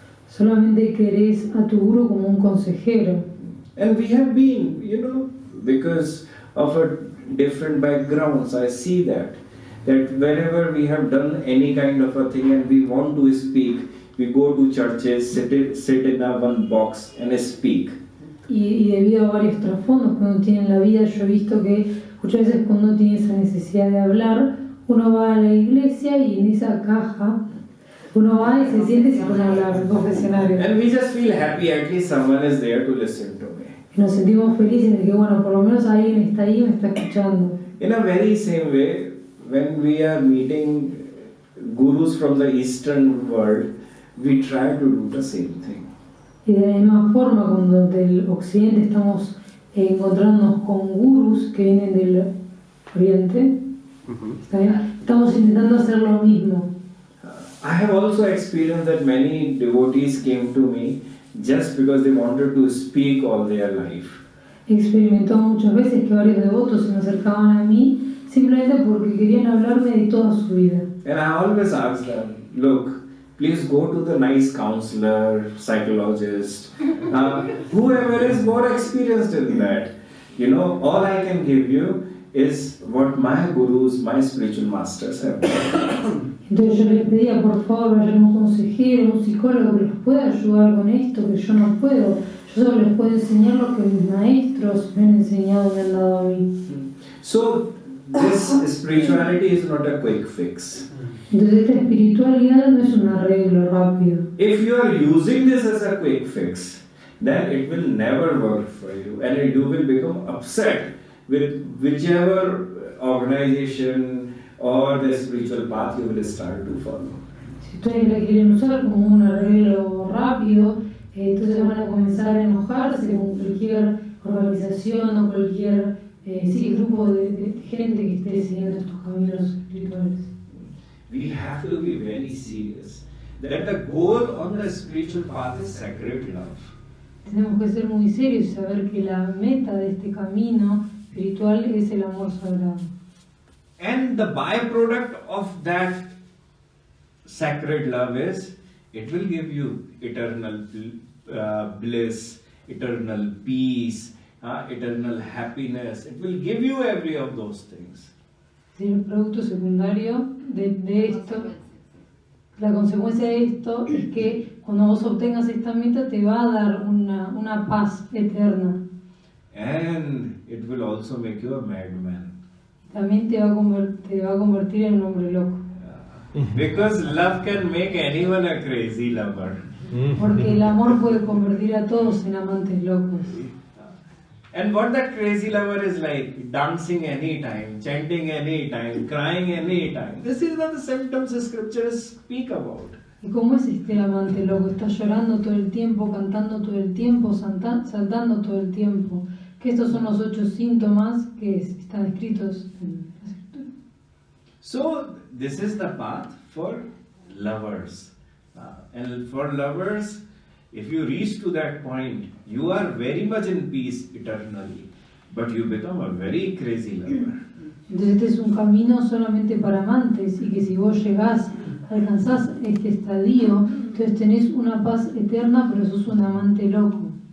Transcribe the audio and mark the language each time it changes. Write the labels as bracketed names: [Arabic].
[Spanish] Solamente querés a tu guru como un consejero. [English] And we have been, because of a different backgrounds, I see that whenever we have done any kind of a thing and we want to speak, we go to churches, sit in one box and speak. [Spanish] Y debido a varios trasfondos que uno tiene en la vida, yo he visto que muchas veces cuando uno tiene esa necesidad de hablar, uno va a la iglesia y en esa caja uno va y se siente y se pone a hablar en confesionario. [English] And we just feel happy, at least someone is there to listen to me. [Spanish] Y nos sentimos felices de que, bueno, por lo menos alguien está ahí y me está escuchando. [English] In a very same way, when we are meeting gurus from the Eastern world, we try to do the same thing. [Spanish] Y de la misma forma, cuando del occidente estamos encontrándonos con gurús que vienen del oriente, ¿está bien? Estamos intentando hacer lo mismo. [English] I have also experienced that many devotees came to me just because they wanted to speak all their life. [Spanish] He experimentado muchas veces que varios devotos se me acercaban a mí simplemente porque querían hablarme de toda su vida. [English] And I always ask them, look, please go to the nice counselor, psychologist, whoever is more experienced in that. All I can give you is what my gurus, my spiritual masters have done. [Spanish] Entonces yo les pedía, por favor, vayan a un consejero, un psicólogo que les pueda ayudar con esto, que yo no puedo. Yo solo les puedo enseñar lo que mis maestros me han enseñado, me han dado a mí. [English] So, this spirituality is not a quick fix. [Spanish] Entonces esta espiritualidad no es un arreglo rápido. [English] If you are using this as a quick fix, then it will never work for you and you will become upset with whichever organization or the spiritual path you will start to follow. [Spanish] Si ustedes la quieren usar como un arreglo rápido, entonces van a comenzar a enojarse con cualquier organización o cualquier grupo de gente que esté siguiendo estos caminos espirituales. [English] We have to be very serious that the goal on the spiritual path is sacred love. [Spanish] Tenemos que ser muy serios y saber que la meta de este camino espiritual es el amor sagrado. [English] And the byproduct of that sacred love is it will give you eternal bliss, eternal peace, eternal happiness. It will give you every of those things. [Spanish] El producto secundario de esto, la consecuencia de esto es que cuando vos obtengas esta meta te va a dar una paz eterna. [English] And it will also make you a madman. [Spanish] También te va a convertir en un hombre loco. [English] Because love can make anyone a crazy lover. [Spanish] Porque el amor puede convertir a todos en amantes locos. [English] And what that crazy lover is like, dancing anytime, chanting anytime, crying anytime. This is what the symptoms the scriptures speak about. [Spanish] ¿Y cómo es este amante loco? Está llorando todo el tiempo, cantando todo el tiempo, saltando todo el tiempo. Que estos son los 8 síntomas que están escritos en la escritura. [English] So, this is the path for lovers. And for lovers, if you reach to that point, you are very much in peace eternally. But you become a very crazy lover. [Spanish] Entonces este es un camino solamente para amantes y que si vos llegás, alcanzás este estadio, entonces tenés una paz eterna, pero sos un amante loco.